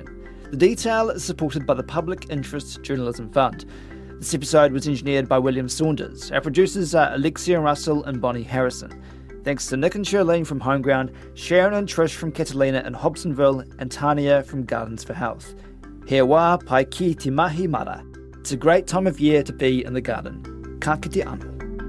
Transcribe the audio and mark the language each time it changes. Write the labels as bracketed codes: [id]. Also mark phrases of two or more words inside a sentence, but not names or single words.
[en] The Detail is supported by the Public Interest Journalism Fund. This episode was engineered by William Saunders. Our producers are Alexia Russell and Bonnie Harrison. Thanks to Nick and Shirlene from Homeground, Sharon and Trish from Catalina in Hobsonville, and Tania from Gardens for Health. [mi] He wā pai ki te mahi mara. [en] It's a great time of year to be in the garden. [mi] Ka kite anō.